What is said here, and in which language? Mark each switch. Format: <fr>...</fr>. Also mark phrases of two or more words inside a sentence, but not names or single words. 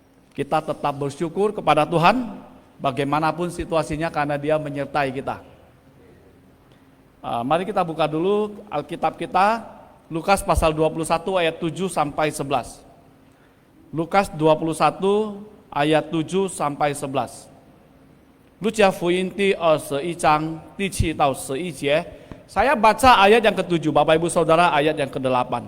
<id>Kita tetap bersyukur kepada Tuhan bagaimanapun situasinya karena Dia menyertai kita. Mari kita buka dulu Alkitab kita, Lukas pasal 21 ayat 7 sampai 11. Lukas 21 ayat 7 sampai 11.</id> <zh>路加福音第21章第7到11节,</zh> <id>saya baca ayat yang ke-7, Bapak Ibu Saudara, ayat yang ke-8.</id>